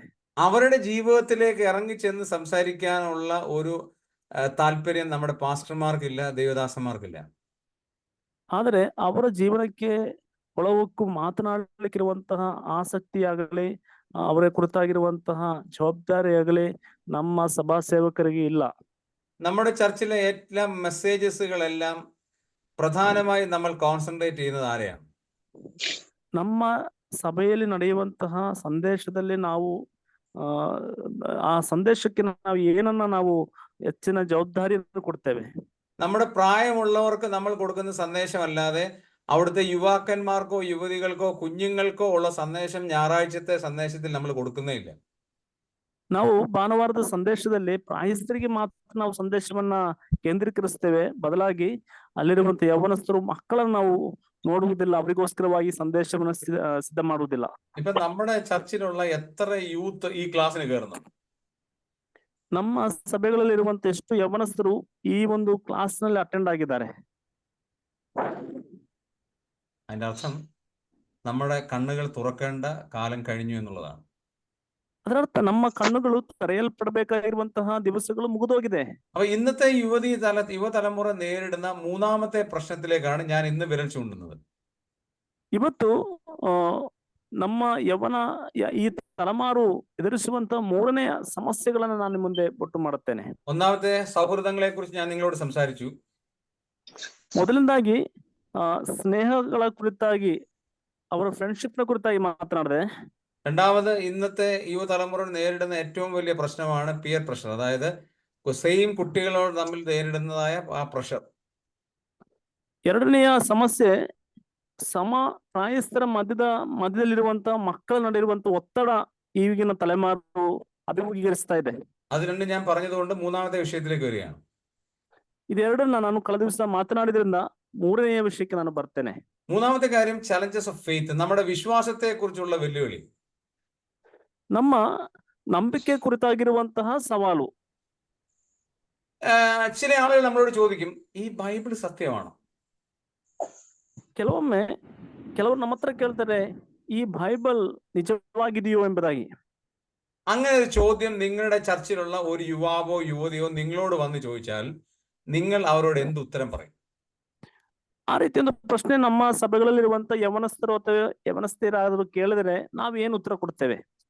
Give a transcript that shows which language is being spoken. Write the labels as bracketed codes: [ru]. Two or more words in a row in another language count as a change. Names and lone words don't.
[ml] അവരുടെ ജീവിതത്തിലേക്ക് ഇറങ്ങി ചെന്ന് സംസാരിക്കാനുള്ള ഒരു താല്പര്യം നമ്മുടെ പാസ്റ്റർമാർക്കില്ല, ദൈവദാസന്മാർക്കില്ല. [kn] ಆದರೆ ಅವರ ಜೀವನಕ್ಕೆ ಒಳಹೊಕ್ಕು ಮಾತನಾಡಲಿಕ್ಕಿರುವಂತಹ ಆಸಕ್ತಿಯಾಗಲಿ ಅವರ ಕುರಿತಾಗಿರುವಂತಹ ಜವಾಬ್ದಾರಿಯಾಗಲಿ ನಮ್ಮ ಸಭಾ ಸೇವಕರಿಗೆ ಇಲ್ಲ. [ml] നമ്മുടെ ചർച്ചിലെ എല്ലാ മെസ്സേജസുകളെല്ലാം പ്രധാനമായി നമ്മൾ കോൺസെൻട്രേറ്റ് ചെയ്യുന്നത് ആരെയാണ്? [kn] ನಮ್ಮ ಸಭೆಯಲ್ಲಿ ನಡೆಯುವಂತಹ ಸಂದೇಶದಲ್ಲಿ ನಾವು ಆ ಸಂದೇಶಕ್ಕೆ ನಾವು ಏನನ್ನ ನಾವು ಹೆಚ್ಚಿನ ಜವಾಬ್ದಾರಿಯನ್ನು ಕೊಡ್ತೇವೆ. [ml] നമ്മുടെ പ്രായമുള്ളവർക്ക് നമ്മൾ കൊടുക്കുന്ന സന്ദേശമല്ലാതെ അവിടുത്തെ യുവാക്കന്മാർക്കോ യുവതികൾക്കോ കുഞ്ഞുങ്ങൾക്കോ ഉള്ള സന്ദേശം ഞായറാഴ്ചത്തെ സന്ദേശത്തിൽ നമ്മൾ കൊടുക്കുന്നേ ഇല്ല. [kn] ನಾವು ಭಾನುವಾರದ ಸಂದೇಶದಲ್ಲಿ ಪ್ರಾಯಸ್ಥರಿಗೆ ಮಾತ್ರ ನಾವು ಸಂದೇಶವನ್ನ ಕೇಂದ್ರೀಕರಿಸ್ತೇವೆ, ಬದಲಾಗಿ ಅಲ್ಲಿರುವಂತ ಯೌವನಸ್ಥರು ಮಕ್ಕಳನ್ನು ನಾವು ನೋಡುವುದಿಲ್ಲ, ಅವರಿಗೋಸ್ಕರವಾಗಿ ಸಂದೇಶವನ್ನ ಸಿದ್ಧ ಮಾಡುವುದಿಲ್ಲ. [ml] ഇപ്പൊ നമ്മുടെ ചർച്ചിലുള്ള എത്ര യൂത്ത് ഈ ക്ലാസ്സിന് കയറുന്നു? [kn] ನಮ್ಮ ಸಭೆಗಳಲ್ಲಿ ಇರುವಂತ ಎಷ್ಟು ಯೌವನಸ್ಥರು ಈ ಒಂದು ಕ್ಲಾಸ್ ನಲ್ಲಿ ಅಟೆಂಡ್ ಆಗಿದ್ದಾರೆ? [ml] അതിന്റെ അർത്ഥം നമ്മുടെ കണ്ണുകൾ തുറക്കേണ്ട കാലം കഴിഞ്ഞു എന്നുള്ളതാണ്. [kn] ಅದರರ್ಥ ನಮ್ಮ ಕಣ್ಣುಗಳು ತೆರೆಯಲ್ಪಡಬೇಕಾಗಿರುವಂತಹ ದಿವಸಗಳು ಮುಗಿದೋಗಿದೆ. [ml] അപ്പൊ ഇന്നത്തെ യുവതലമുറ നേരിടുന്ന മൂന്നാമത്തെ പ്രശ്നത്തിലേക്കാണ് ഞാൻ ഇന്ന് വിരൽ ചൂണ്ടുന്നത്. [kn] ಇವತ್ತು ನಮ್ಮ ಯವನ ಈ ತಲೆಮಾರು ಎದುರಿಸುವಂತ ಮೂರನೆಯ ಸಮಸ್ಯೆಗಳನ್ನು ನಾನು ಮುಂದೆ ಒಟ್ಟು ಮಾಡುತ್ತೇನೆ. [ml] ഒന്നാമത്തെ സൗഹൃദങ്ങളെ കുറിച്ച് ഞാൻ നിങ്ങളോട് സംസാരിച്ചു. [kn] ಮೊದಲನೇದಾಗಿ ಸ್ನೇಹಗಳ ಕುರಿತಾಗಿ ಅವರ ಫ್ರೆಂಡ್ಶಿಪ್ನ ಕುರಿತಾಗಿ ಮಾತನಾಡಿದೆ. [ml] രണ്ടാമത്, ഇന്നത്തെ യുവതലമുറ നേരിടുന്ന ഏറ്റവും വലിയ പ്രശ്നമാണ് [en] peer pressure. [ml] അതായത് സെയിം കുട്ടികളോട് തമ്മിൽ നേരിടുന്നതായ ആ പ്രഷർ. [kn] ಎರಡನೆಯ ಸಮಸ್ಯೆ ಸಮ ಪ್ರಾಯಸ್ಥರ ಮಧ್ಯದಲ್ಲಿರುವಂತಹ ಮಕ್ಕಳ ನಡುವೆ ಇರುವಂತಹ ಒತ್ತಡ ಈಗಿನ ತಲೆಮಾರು ಅಭಿಮುಖೀಕರಿಸ್ತಾ ಇದೆ. [ml] അത് രണ്ടും ഞാൻ പറഞ്ഞതുകൊണ്ട് മൂന്നാമത്തെ വിഷയത്തിലേക്ക് വരികയാണ്. [kn] ಇದೆರಡನ್ನ ನಾನು ಕಳೆದ ದಿವಸ ಮಾತನಾಡಿದ್ರಿಂದ ಮೂರನೆಯ ವಿಷಯಕ್ಕೆ ನಾನು ಬರ್ತೇನೆ. [ml] മൂന്നാമത്തെ കാര്യം [en] challenges of faith, [ml] നമ്മുടെ വിശ്വാസത്തെ കുറിച്ചുള്ള വെല്ലുവിളി. [kn] ನಮ್ಮ ನಂಬಿಕೆ ಕುರಿತಾಗಿರುವಂತಹ ಸವಾಲು. [ml] ചില ആളുകൾ നമ്മളോട് ചോദിക്കും, ഈ ബൈബിൾ സത്യമാണോ? [kn] ಕೆಲವೊಮ್ಮೆ ಕೆಲವರು ನಮ್ಮ ಹತ್ರ ಕೇಳ್ತಾರೆ, ಈ ಬೈಬಲ್ ನಿಜವಾಗಿದೆಯೋ ಎಂಬುದಾಗಿ. [ml] അങ്ങനെ ഒരു ചോദ്യം നിങ്ങളുടെ ചർച്ചിലുള്ള ഒരു യുവാവോ യുവതിയോ നിങ്ങളോട് വന്ന് ചോദിച്ചാൽ നിങ്ങൾ അവരോട് എന്ത് ഉത്തരം പറയും? [kn] ಆ ರೀತಿ ಒಂದು ಪ್ರಶ್ನೆ ನಮ್ಮ ಸಭೆಗಳಲ್ಲಿರುವಂತ ಯವನಸ್ಥರು ಅಥವಾ ಯವನಸ್ಥರಾದರೂ ಕೇಳಿದರೆ ನಾವು ಏನು ಉತ್ತರ ಕೊಡ್ತೇವೆ?